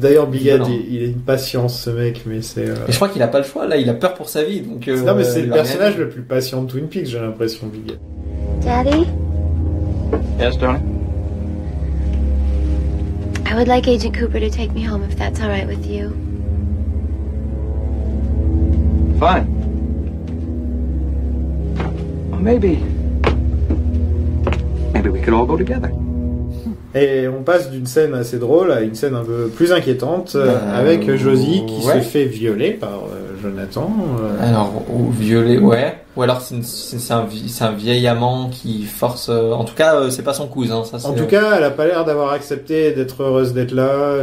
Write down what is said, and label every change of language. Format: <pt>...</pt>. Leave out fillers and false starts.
<fr>D'ailleurs, Big Ed, il a une patience, ce mec, mais c'est. Et je crois qu'il a pas le choix. Là, il a peur pour sa vie. Donc. Non, mais c'est le personnage le plus patient de Twin Peaks, j'ai l'impression, Big Ed.</fr> <en>Daddy? Yes, darling? I would like Agent Cooper to take me home if that's all right with you. Fine. Well, maybe we could all go together.</en> <fr>Et on passe d'une scène assez drôle à une scène un peu plus inquiétante avec Josie qui se fait violer par Jonathan. Alors, ou violer, ouais. Ou alors c'est un vieil amant qui force. En tout cas, c'est pas son cousin. Ça, en tout cas, elle a pas l'air d'avoir accepté d'être heureuse d'être là.</fr>